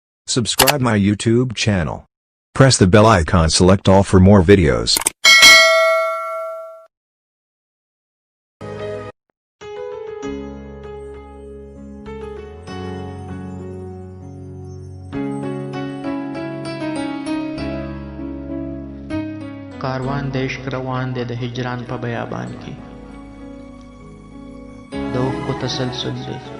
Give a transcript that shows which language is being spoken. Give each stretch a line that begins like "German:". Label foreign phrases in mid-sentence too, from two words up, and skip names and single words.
English: Subscribe my YouTube channel. Press the bell icon, select all for more videos.
Pashto: کاروان د عشق روان دی د هجران په بیابان کې د اوښکو تسلسل دی